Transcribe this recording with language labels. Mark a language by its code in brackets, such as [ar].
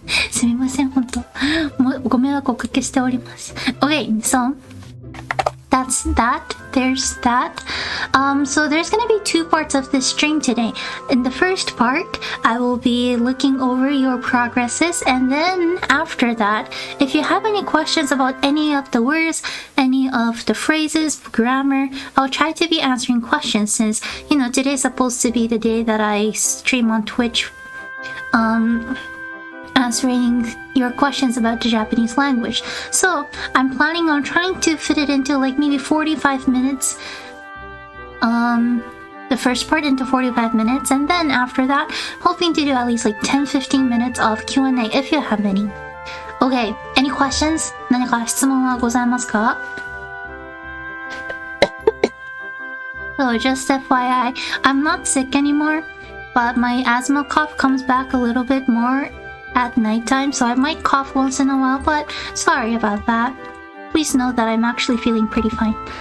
[ja] すみません、本当。もうご迷惑をおかけしております。 [en] Okay, so that's that. There's that. So there's gonna be two parts of this stream today. In the first part, I will be looking over your progresses, and then after that, if you have any questions about any of the words, any of the phrases, grammar, I'll try to be answering questions since, you know, today's supposed to be the day that I stream on Twitch. Answering your questions about the Japanese language. So I'm planning on trying to fit it into like maybe 45 minutes. The first part into 45 minutes, and then after that, hoping to do at least like 10-15 minutes of Q&A if you have any. Okay, any questions? [ja] 何か質問はございますか? [en] So just FYI, I'm not sick anymore, but my asthma cough comes back a little bit more at nighttime, so I might cough once in a while, but sorry about that. Please know that I'm actually feeling pretty fine.